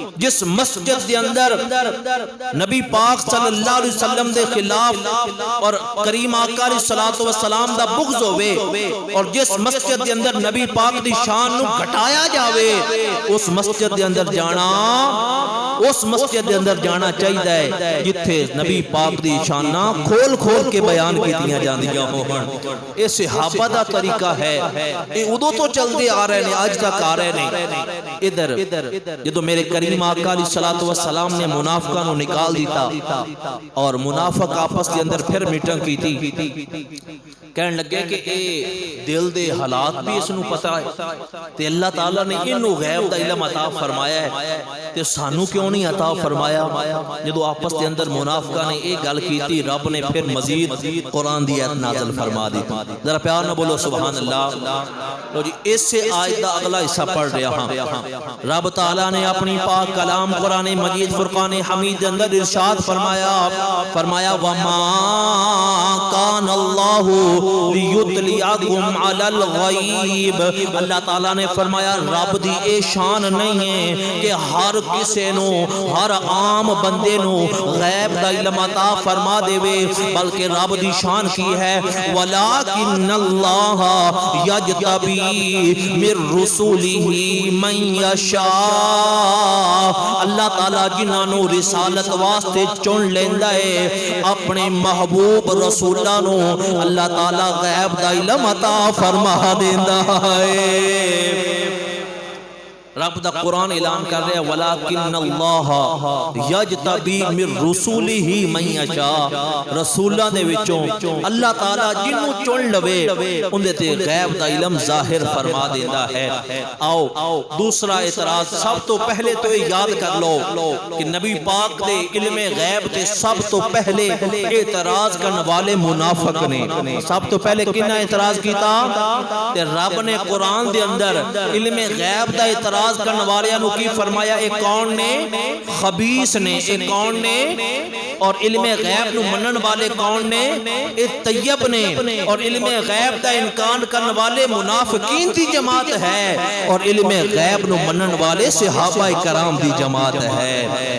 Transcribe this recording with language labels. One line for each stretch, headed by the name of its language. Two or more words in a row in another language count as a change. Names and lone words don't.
Punjabi: جس مسجد دے اندر نبی پاک
Arabic: صلی اللہ علیہ وسلم
Punjabi: دے خلاف اور کریم آقا
Arabic: علیہ الصلوۃ والسلام
Punjabi: دا بغض ہوئے, اور جس مسجد دے اندر نبی پاک دی شان نو گھٹایا جاوے, اس مسجد دے اندر جانا, اس مسجد دے اندر جانا چاہیے جتھے نبی پاک دی شاناں کھول کھول کے بیان کیتیاں جاندیاں ہون. اے صحابہ دا طریقہ ہے, اے ادو تو
Urdu: چلتے آ رہے ہیں, آج تک آ رہے ہیں.
Punjabi: ادھر جدو میرے کریم آقا
Arabic: علیہ الصلوۃ والسلام
Punjabi: نے منافقاں نو نکال دیتا اور منافق آپس دے اندر پھر میٹنگ کیتی, کہنے لگے کہ اے دل دے حالات بھی اس نو پتہ ہے, تے اللہ تعالیٰ نے انہوں غیب دا علم عطا فرمایا ہے, تے سانو کیوں نہیں عطا فرمایا؟ جدو آپس دے اندر منافقہ نے ایک گل کیتی, رب نے پھر مزید قرآن دی آیت نازل فرما دی. ذرا پیار نہ بولو
Arabic: سبحان اللہ.
Punjabi: تو جی اس سے آیت دا اگلا حصہ پڑھ رہا ہاں. رب تعالیٰ نے اپنی پاک کلام قرآن مجید فرقان حمید اندر ارشاد فرمایا
Arabic: وَمَا كَانَ اللَّهُ لِيُطْلِعَكُمْ عَلَى الْغَيْبِ.
Punjabi: اللہ تعالیٰ نے فرمایا رب دی اے شان نہیں ہے کہ ہر کسے نو, ہر عام بندے نو غیب دا علم عطا فرما دے وے, بلکہ رب دی شان کی ہے
Arabic: وَلَكِنَّ اللَّهَ يَجْتَبِي مِن رُسُلِهِ مَن يَشَاءُ.
Punjabi: اللہ تعالیٰ جنہاں نو رسالت واسطے چن لیندا ہے, اپنے محبوب رسولاں نو اللہ تعالیٰ غیب دا علم عطا فرما دیندا ہے. رب دا قرآن اعلان کر رہے ہیں
Arabic: وَلَكِنَّ اللَّهَ يَجْتَبِي مِن رُسُولِهِ مَن يَشَاءُ.
Punjabi: رسولاں دے وچوں اللہ تعالیٰ جنوں چن لوے اندے تے غیب دا علم ظاہر فرما دیندا ہے. آؤ دوسرا اعتراض سب تو پہلے تو یاد کر لو کہ نبی پاک دے علم غیب تے سب تو پہلے اعتراض کرنے والے منافق نے. سب تو پہلے کنہ اعتراض کیتا؟ تے رب نے قرآن دے اندر علم غیب دا اعتراض کرنے والیاں نو کی فرمایا؟ ایک کون نے؟ خبیث نے. ایک کون نے؟ اور علم غیب نو منن والے کون نے؟ ایک طیب نے. اور علم غیب دا انکار کرنے والے منافقین دی جماعت ہے, اور علم غیب نو منن والے صحابہ کرام دی جماعت ہے.